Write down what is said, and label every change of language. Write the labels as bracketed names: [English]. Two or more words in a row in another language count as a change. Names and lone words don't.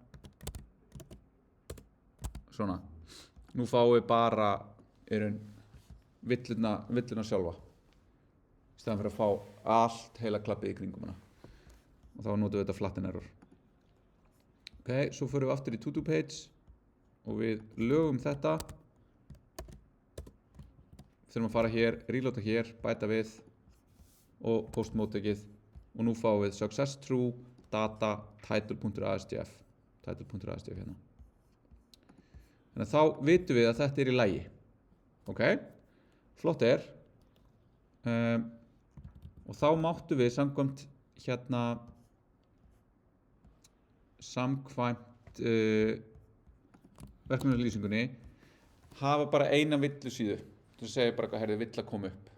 [Icelandic] Svona. Nú fáum við bara villuna sjálfa. Í staðan fyrir að fá allt heila klappið í kringum hana. Og þá notum við þetta [English] flatten error. [Icelandic] Ok, svo förum við aftur í [English] to-do page [Icelandic] og við lögum þetta. Þurfum að fara hér, reloada hér, bæta við og post móttekið og nú fáum við [English] success true data [Icelandic] title.astf hérna. Þannig að þá vitum við að þetta í lagi. Ok, flott og þá máttu við samkvæmt verkefnalýsingunni hafa bara eina villusíðu sem segir bara hvað vill að koma upp.